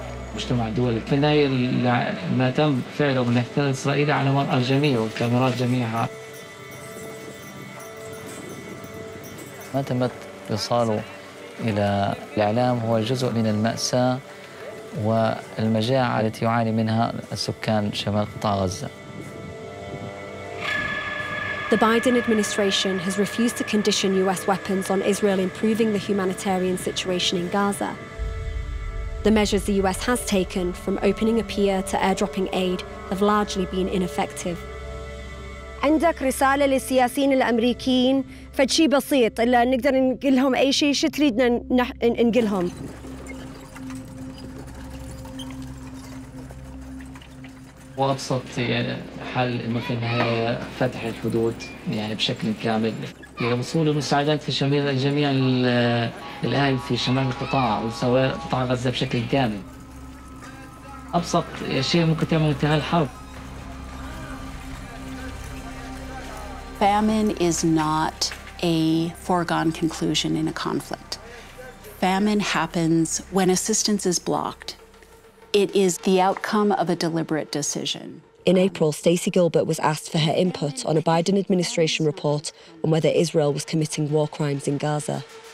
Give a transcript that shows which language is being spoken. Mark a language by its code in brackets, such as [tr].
[ar] المجتمع الدولي في النهاية ما تم فعله من احتلال إسرائيل على مرأى الجميع والكاميرات جميعها. ما تم إيصاله إلى الإعلام هو جزء من المأساة والمجاعة التي يعاني منها السكان شمال قطاع غزة. [en] The Biden administration has refused to condition US weapons on Israel improving the humanitarian situation in Gaza. The measures the US has taken, from opening a pier to airdropping aid, have largely been ineffective. [ar] عندك رسالة للسياسيين الأمريكيين فشي بسيط إلا نقدر نقولهم أي شيء شو تريدنا نقولهم؟ وأبسط حل إنه في النهاية فتح الحدود يعني بشكل كامل لوصول المساعدات في شمال جميع الأهل في شمال القطاع وسواء قطاع غزة بشكل كامل. أبسط شيء ممكن تعمل انتهاء الحرب. [en] Famine is not a foregone conclusion in a conflict. Famine happens when assistance is blocked. It is the outcome of a deliberate decision. In April, Stacey Gilbert was asked for her input on a Biden administration report on whether Israel was committing war crimes in Gaza.